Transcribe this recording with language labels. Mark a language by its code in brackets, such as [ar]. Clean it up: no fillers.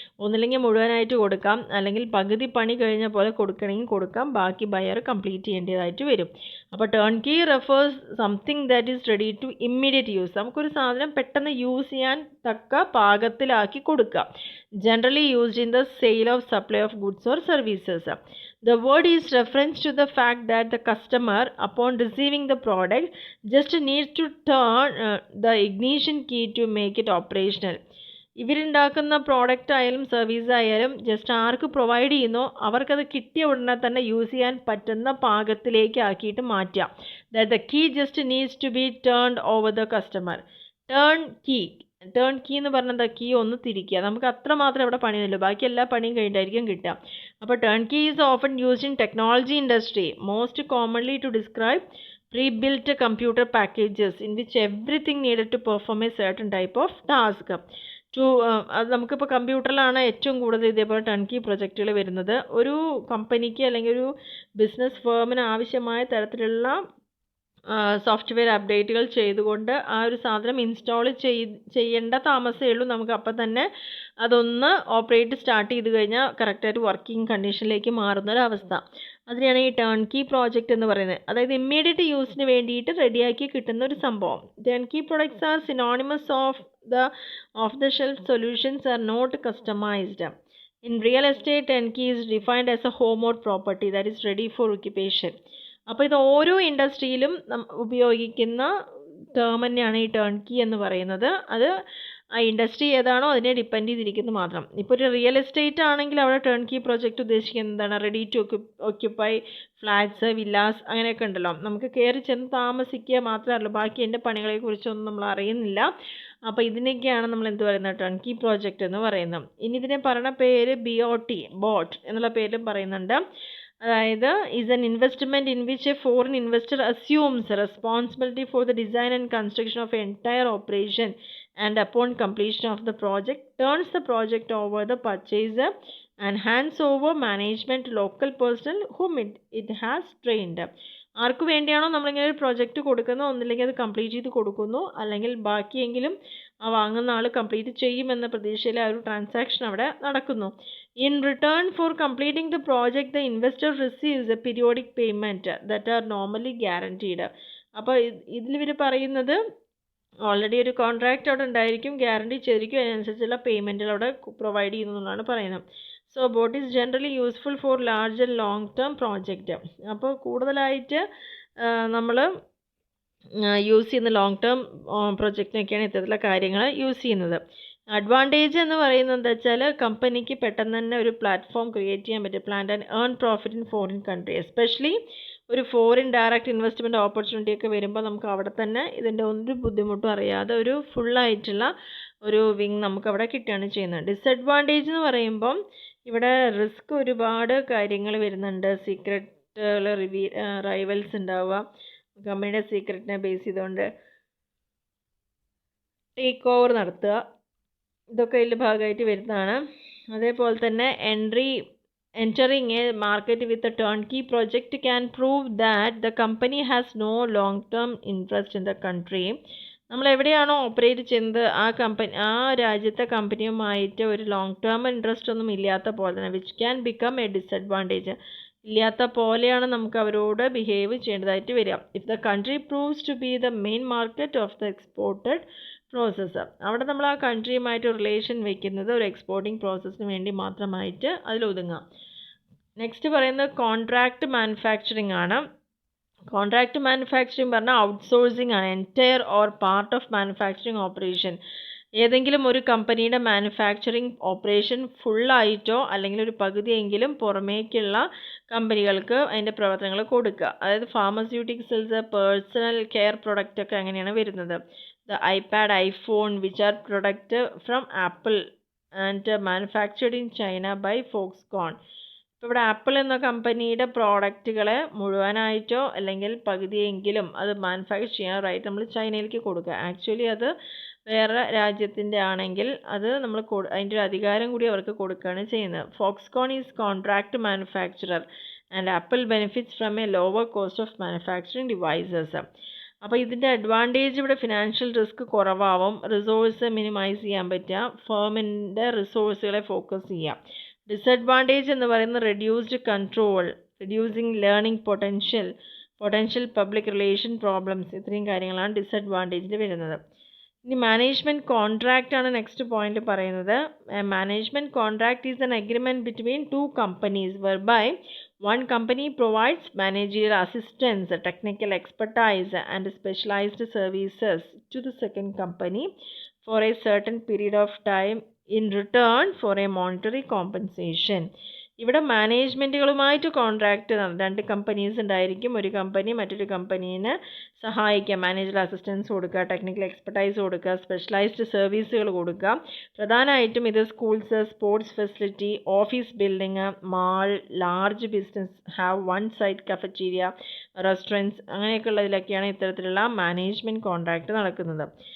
[ml] ഒന്നില്ലെങ്കിൽ മുഴുവനായിട്ട് കൊടുക്കാം, അല്ലെങ്കിൽ പകുതി പണി കഴിഞ്ഞ പോലെ കൊടുക്കണമെങ്കിൽ കൊടുക്കാം, ബാക്കി ബയർ കംപ്ലീറ്റ് ചെയ്യേണ്ടതായിട്ട് വരും. [en] അപ്പോൾ turn key refers something that is ready to immediate use. [ml] നമുക്കൊരു സാധനം പെട്ടെന്ന് യൂസ് ചെയ്യാൻ തക്ക പാകത്തിലാക്കി കൊടുക്കാം. [en] Generally used in the sale of supply of goods or services. The word is reference to the fact that the customer, upon receiving the product, just needs to turn the ignition key to make it operational. [ml] ഇവരുണ്ടാക്കുന്ന product ആയാലും service ആയാലും just ആർക്ക് provide ചെയ്യുന്നോ അവർക്കത് കിട്ടിയ ഉടനെ തന്നെ use ചെയ്യാൻ പറ്റുന്ന പാകത്തിലേക്ക് ആക്കിയിട്ട് മാറ്റാം. [en] That the key just needs to be turned over the customer. [ml] Turn key എന്ന് പറഞ്ഞാൽ കീ ഒന്ന് തിരിക്കുക, നമുക്ക് അത്രമാത്രം ഇവിടെ പണിയുള്ളൂ, ബാക്കി എല്ലാ പണിയും കഴിഞ്ഞിട്ടായിരിക്കും കിട്ടുക. [en] അപ്പോൾ turn key is often used in technology industry, most commonly to describe pre-built computer packages in which everything needed to perform a certain type of task. [ml] അത് നമുക്കിപ്പോൾ കമ്പ്യൂട്ടറിലാണ് ഏറ്റവും കൂടുതൽ ഇതേപോലെ ടേൺ കീ പ്രൊജക്റ്റുകൾ വരുന്നത്. ഒരു കമ്പനിക്ക് അല്ലെങ്കിൽ ഒരു ബിസിനസ് ഫേമിന് ആവശ്യമായ തരത്തിലുള്ള സോഫ്റ്റ്വെയർ അപ്ഡേറ്റുകൾ ചെയ്തുകൊണ്ട് ആ ഒരു സാധനം ഇൻസ്റ്റാൾ ചെയ്യേണ്ട താമസമേ ഉള്ളൂ. നമുക്ക് അപ്പം തന്നെ അതൊന്ന് ഓപ്പറേറ്റ് സ്റ്റാർട്ട് ചെയ്ത് കഴിഞ്ഞാൽ കറക്റ്റായിട്ട് വർക്കിംഗ് കണ്ടീഷനിലേക്ക് മാറുന്നൊരവസ്ഥ. അതിനെയാണ് ഈ ടേൺ കീ പ്രോജക്റ്റ് എന്ന് പറയുന്നത്. അതായത് ഇമ്മീഡിയറ്റ് യൂസിന് വേണ്ടിയിട്ട് റെഡിയാക്കി കിട്ടുന്ന ഒരു സംഭവം. [en] Turn key products are synonymous off the shelf solutions are not customized. In real estate, turnkey is defined as a home or property that is ready for occupation. [ml] അപ്പോൾ ഇത് ഓരോ ഇൻഡസ്ട്രിയിലും ഉപയോഗിക്കുന്ന ടേം തന്നെയാണ് ഈ ടേൺകീ എന്ന് പറയുന്നത്. അത് ആ ഇൻഡസ്ട്രി ഏതാണോ അതിനെ ഡിപ്പെൻഡ് ചെയ്തിരിക്കുന്നു മാത്രം. ഇപ്പോൾ ഒരു റിയൽ എസ്റ്റേറ്റ് ആണെങ്കിൽ അവിടെ ടേൺകീ പ്രോജക്റ്റ് ഉദ്ദേശിക്കുന്നത് എന്താണ്? [en] ready to occupy flats, villas [ml] അങ്ങനെയൊക്കെ ഉണ്ടല്ലോ. നമുക്ക് കയറി ചെന്ന് താമസിക്കുക മാത്രമല്ല, ബാക്കി എൻ്റെ പണികളെക്കുറിച്ചൊന്നും നമ്മൾ അറിയുന്നില്ല. അപ്പോൾ ഇതിനൊക്കെയാണ് നമ്മൾ എന്ത് പറയുന്നത്? ടേൺകീ പ്രോജക്റ്റ് എന്ന് പറയുന്നത്. ഇനി ഇതിനെ പറയുന്ന പേര് BOT, ബോട്ട് എന്നുള്ള പേരിലും പറയുന്നുണ്ട്. [en] അതായത് is an investment in which a foreign investor assumes responsibility for the design and construction of an entire operation and upon completion of the project turns the project over the purchaser and hands over management to local personnel whom it has trained. [ml] ആർക്ക് വേണ്ടിയാണോ നമ്മളിങ്ങനെ ഒരു project കൊടുക്കുന്നത്, ഒന്നില്ലെങ്കിൽ അത് complete ചെയ്ത് കൊടുക്കുന്നു, അല്ലെങ്കിൽ ബാക്കിയെങ്കിലും ആ വാങ്ങുന്ന ആൾ കംപ്ലീറ്റ് ചെയ്യുമെന്ന പ്രതീക്ഷയിൽ ആ ഒരു ട്രാൻസാക്ഷൻ അവിടെ നടക്കുന്നു. [en] In return for completing the project, the investor receives a periodic payment that are normally guaranteed. [ml] അപ്പോൾ ഇതിൽ ഇവർ പറയുന്നത് ഓൾറെഡി ഒരു കോൺട്രാക്റ്റ് അവിടെ ഉണ്ടായിരിക്കും, ഗ്യാരണ്ടി ചെയ്തിരിക്കും, അതിനനുസരിച്ചുള്ള പേയ്മെൻറ്റുകൾ അവിടെ പ്രൊവൈഡ് ചെയ്യുന്നതാണ് പറയുന്നത്. [en] So BOT is generally useful for large and long term project. [ml] അപ്പോൾ കൂടുതലായിട്ട് നമ്മൾ യൂസ് ചെയ്യുന്ന ലോങ് ടേം പ്രൊജക്റ്റിനൊക്കെയാണ് ഇത്തരത്തിലുള്ള കാര്യങ്ങൾ യൂസ് ചെയ്യുന്നത്. അഡ്വാൻറ്റേജ് എന്ന് പറയുന്നത് എന്താ വെച്ചാൽ കമ്പനിക്ക് പെട്ടെന്ന് തന്നെ ഒരു പ്ലാറ്റ്ഫോം ക്രിയേറ്റ് ചെയ്യാൻ പറ്റും, [en] Plan and earn profit in foreign country. [ml] Especially ഒരു ഫോറിൻ ഡയറക്റ്റ് ഇൻവെസ്റ്റ്മെൻറ്റ് ഓപ്പർച്യൂണിറ്റി ഒക്കെ വരുമ്പോൾ നമുക്ക് അവിടെ തന്നെ ഇതിൻ്റെ ഒരു ബുദ്ധിമുട്ടും അറിയാതെ ഒരു ഫുള്ളായിട്ടുള്ള ഒരു വിങ് നമുക്ക് അവിടെ കിട്ടുകയാണ് ചെയ്യുന്നത്. ഡിസഡ്വാൻറ്റേജ് എന്ന് പറയുമ്പം ഇവിടെ റിസ്ക് ഒരുപാട് കാര്യങ്ങൾ വരുന്നുണ്ട്. സീക്രറ്റുകൾ റൈവൽസ് ഉണ്ടാവുക, കമ്പനിയുടെ സീക്രറ്റിനെ ബേസ് ചെയ്തുകൊണ്ട് ടേക്ക് ഓവർ നടത്തുക, ഇതൊക്കെ ഇതിൻ്റെ ഭാഗമായിട്ട് വരുന്നതാണ്. അതേപോലെ തന്നെ [en] entering a market with a turnkey project can prove that the company has no long-term interest in the country. [ml] നമ്മൾ എവിടെയാണോ ഓപ്പറേറ്റ് ചെയ്യുന്നത് ആ രാജ്യത്തെ കമ്പനിയുമായിട്ട് ഒരു ലോങ് ടേം ഇൻട്രസ്റ്റ് ഒന്നും ഇല്ലാത്ത പോലെ തന്നെ, [en] Which can become a disadvantage. [ml] ഇല്ലാത്ത പോലെയാണ് നമുക്ക് അവരോട് ബിഹേവ് ചെയ്യേണ്ടതായിട്ട് വരിക. [en] if the country proves to be the main market of the exported process, [ml] അവിടെ നമ്മൾ ആ കൺട്രിയുമായിട്ട് റിലേഷൻ വെക്കുന്നത് ഒരു എക്സ്പോർട്ടിംഗ് പ്രോസസ്സിന് വേണ്ടി മാത്രമായിട്ട് അതിലൊതുങ്ങാം. നെക്സ്റ്റ് പറയുന്നത് കോൺട്രാക്റ്റ് മാനുഫാക്ചറിങ് ആണ്. കോൺട്രാക്റ്റ് മാനുഫാക്ചറിങ് പറഞ്ഞാൽ ഔട്ട്സോഴ്സിംഗ് ആണ്. Entire or part of manufacturing operation, ഏതെങ്കിലും ഒരു കമ്പനിയുടെ മാനുഫാക്ചറിങ് ഓപ്പറേഷൻ ഫുള്ളായിട്ടോ അല്ലെങ്കിൽ ഒരു പകുതിയെങ്കിലും പുറമേക്കുള്ള കമ്പനികൾക്ക് അതിൻ്റെ പ്രവർത്തനങ്ങൾ കൊടുക്കുക. അതായത് ഫാർമസ്യൂട്ടിക്കൽസ്, പേഴ്സണൽ കെയർ പ്രൊഡക്റ്റ് ഒക്കെ അങ്ങനെയാണ് വരുന്നത്. [en] The iPad, iPhone, which are product from Apple and manufactured in China by Foxconn. [ml] ഇപ്പോൾ ഇവിടെ ആപ്പിൾ എന്ന കമ്പനിയുടെ പ്രോഡക്റ്റുകളെ മുഴുവനായിട്ടോ അല്ലെങ്കിൽ പകുതിയെങ്കിലും അത് മാനുഫാക്ചർ ചെയ്യാറായിട്ട് നമ്മൾ ചൈനയിലേക്ക് കൊടുക്കുക. ആക്ച്വലി അത് വേറെ രാജ്യത്തിൻ്റെ ആണെങ്കിൽ അത് നമ്മൾ അതിൻ്റെ ഒരു അധികാരം കൂടി അവർക്ക് കൊടുക്കുകയാണ് ചെയ്യുന്നത്. [en] Foxconn is contract manufacturer and Apple benefits from a lower cost of manufacturing devices. [ml] അപ്പോൾ ഇതിൻ്റെ അഡ്വാൻറ്റേജ് ഇവിടെ ഫിനാൻഷ്യൽ റിസ്ക് കുറവാവും, റിസോഴ്സ് മിനിമൈസ് ചെയ്യാൻ പറ്റുക, ഫേമിൻ്റെ റിസോഴ്സുകളെ ഫോക്കസ് ചെയ്യാം. ഡിസഡ്വാൻറ്റേജ് എന്ന് പറയുന്നത് reduced control, reducing learning potential public relation problems, ഇത്രയും കാര്യങ്ങളാണ് ഡിസഡ്വാൻറ്റേജിൽ വരുന്നത്. ഇനി മാനേജ്മെൻറ്റ് കോൺട്രാക്റ്റ് ആണ് നെക്സ്റ്റ് പോയിന്റ് പറയുന്നത്. [en] Management contract is an agreement between two companies whereby one company provides managerial assistance, technical expertise and specialized services to the second company for a certain period of time in return for a monetary compensation. [ml] ഇവിടെ മാനേജ്മെൻറ്റുകളുമായിട്ട് contract രണ്ട് companies ഉണ്ടായിരിക്കും. ഒരു company മറ്റൊരു കമ്പനീനെ സഹായിക്കുക, manager assistance കൊടുക്കുക, technical expertise കൊടുക്കുക, specialised സർവീസുകൾ കൊടുക്കുക. പ്രധാനമായിട്ടും ഇത് schools, sports facility, office building, mall, large business, have one site cafeteria, restaurants അങ്ങനെയൊക്കെ ഉള്ളതിലൊക്കെയാണ് ഇത്തരത്തിലുള്ള മാനേജ്മെൻറ്റ് കോൺട്രാക്റ്റ് നടക്കുന്നത്.